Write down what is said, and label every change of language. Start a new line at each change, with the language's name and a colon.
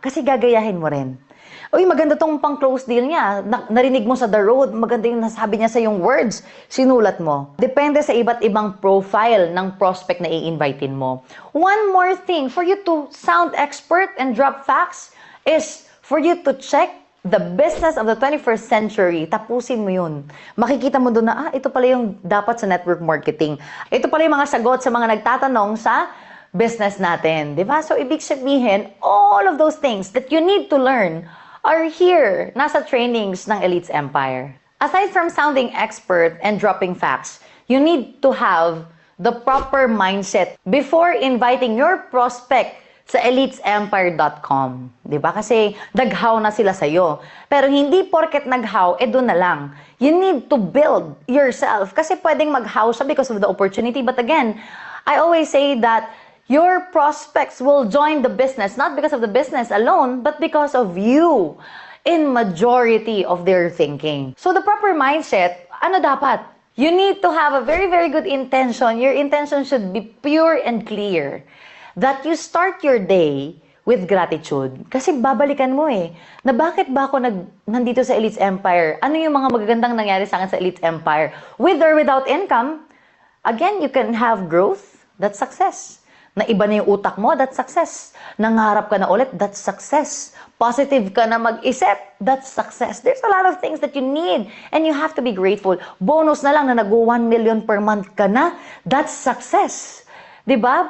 Filipino: Kasi gagayahin mo rin. Uy, maganda tong pang-close deal niya, narinig mo sa the road, maganda yung nasabi niya sa yung words, sinulat mo. Depende sa iba't ibang profile ng prospect na i-invitein mo.
English: One more thing, for you to sound expert and drop facts is for you to check the business of the 21st century,
Filipino: tapusin mo yun. Makikita mo doon na, ito pala yung dapat sa network marketing. Ito pala yung mga sagot sa mga nagtatanong sa business natin. Diba?
English: So, ibig sabihin, all of those things that you need to learn are here,
Filipino: nasa trainings ng Elites Empire.
English: Aside from sounding expert and dropping facts, you need to have the proper mindset before inviting your prospect sa elitesempire.com.
Filipino: Diba? Kasi naghaw na sila sa'yo. Pero hindi porket naghaw, doon na lang.
English: You need to build yourself.
Filipino: Kasi pwedeng maghaw siya
English: because of the opportunity. But again, I always say that your prospects will join the business, not because of the business alone, but because of you in majority of their thinking. So the proper mindset,
Filipino: ano dapat?
English: You need to have a very, very good intention. Your intention should be pure and clear. That you start your day with gratitude.
Filipino: Kasi babalikan mo na bakit ba ako nandito sa Elites Empire? Ano yung mga magagandang nangyari sa akin sa Elites Empire?
English: With or without income, again, you can have growth. That's success.
Filipino: Naiba na yung utak mo,
English: that's success.
Filipino: Nangarap ka na ulit, that's success. Positive ka na mag-isip,
English: that's success. There's a lot of things that you need and you have to be grateful.
Filipino: Bonus na lang na nag-1 million per month ka na,
English: that's success.
Filipino: Diba?